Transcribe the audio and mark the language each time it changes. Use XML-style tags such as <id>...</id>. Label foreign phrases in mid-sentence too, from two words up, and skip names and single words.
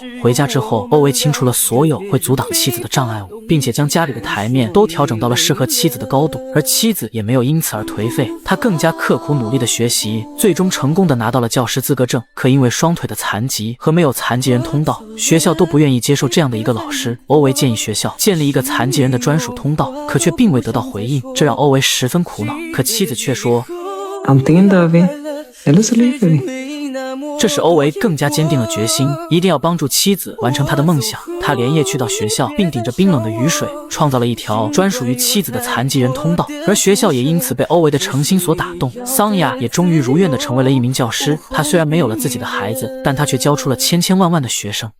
<zh>回家之后，欧维清除了所有会阻挡妻子的障碍物，并且将家里的台面都调整到了适合妻子的高度，而妻子也没有因此而颓废，她更加刻苦努力的学习，最终成功的拿到了教师资格证。可因为双腿的残疾和没有残疾人通道，学校都不愿意接受这样的一个老师。欧维建议学校建立一个残疾人的专属通道，可却并未得到回应，这让欧维十分苦恼。可妻子却说</zh> <sv>Antingen dör vi, eller så lever vi.</sv> <zh>这使欧维更加坚定了决心，一定要帮助妻子完成她的梦想。他连夜去到学校，并顶着冰冷的雨水，创造了一条专属于妻子的残疾人通道。而学校也因此被欧维的诚心所打动。桑雅也终于如愿地成为了一名教师。她虽然没有了自己的孩子，但她却教出了千千万万的学生。</zh>